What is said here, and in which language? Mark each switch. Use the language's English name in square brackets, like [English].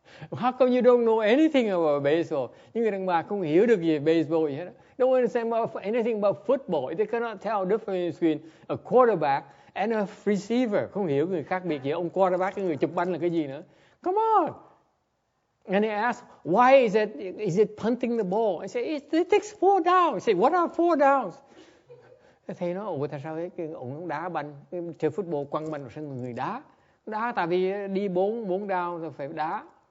[English] How come you don't know anything about baseball? [Vietnamese] Những người đàn bà không hiểu được gì về baseball vậy đó. [English] Don't understand anything about football. They cannot tell the difference between a quarterback and a receiver. [Vietnamese] Không hiểu người khác biệt gì. Ông quarterback, cái người chụp banh là cái gì nữa. [English] Come on. And they ask, why is it punting the ball? I say, it takes 4 downs. I say, what are 4 downs? [Vietnamese] Thầy nói, ủa tại sao ông đá banh, chơi football quăng banh vào sân người đá tại vì đi 4 down rồi phải đá.